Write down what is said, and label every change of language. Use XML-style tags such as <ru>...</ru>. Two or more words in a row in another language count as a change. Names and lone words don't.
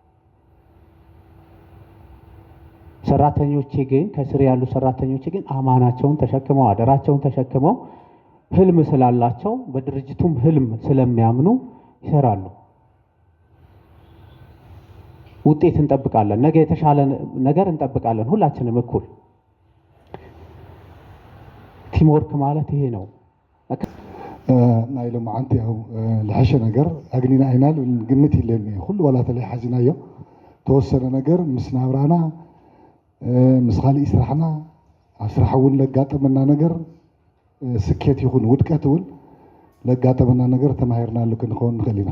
<am>ሰራተኞቼ ግን ከስር ያሉ ሰራተኞቼ ግን አማናቸውን ተሸክመው አደራቸውን ተሸክመው ህልም ስላላቸው በድርጅቱም ህልም ስለሚያምኑ ይሰራሉ። ውጤት እንጠብቃለን። ነገ የተሻለ ነገር እንጠብቃለን። ሁላችንም እኩል</am> <en>team work</en> <am>ማለት ይሄ ነው።</am> <ti>ናይ ሎማዓንቲ ያው ዝሓሸ ነገር ኣግኒና ኢና ግምት የለን ኩሉ ዋላ ተለይ ሓዚናዮ ተወሰነ ነገር ምስ ናብራና ምስ ካልእ ስራሕና ኣብ ስራሕ እውን ለጋጠመና ነገር ስኬት ይኹን ውድቀት እውን ለጋጠመና ነገር ተማሂርናሉ ክንኸውን ንኽእል ኢና።</ti>